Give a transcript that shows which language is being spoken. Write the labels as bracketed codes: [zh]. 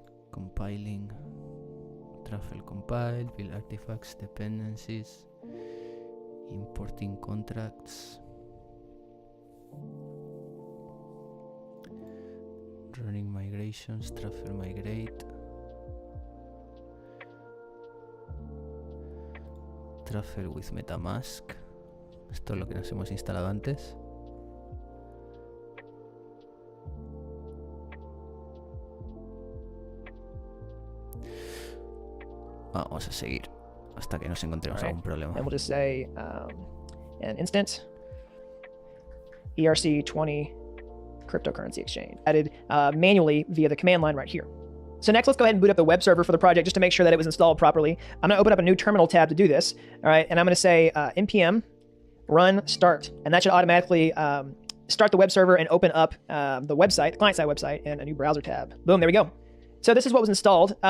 [en] Compiling. Truffle compile, build artifacts, dependencies, importing contracts, running migrations, Truffle migrate, Truffle with MetaMask. [es] Esto es lo que nos hemos instalado antes. Vamos a seguir hasta que nos encontremos algún problema. [en] And we'll just say an instant ERC20 cryptocurrency exchange added manually via the command line right here. So next, let's go ahead and boot up the web server for the project just to make sure that it was installed properly. I'm going to open up a new terminal tab to do this. All right, and I'm going to say npm run start, and that should automatically start the web server and open up the website, the client-side website, in a new browser tab. Boom, there we go. So this is what was installed.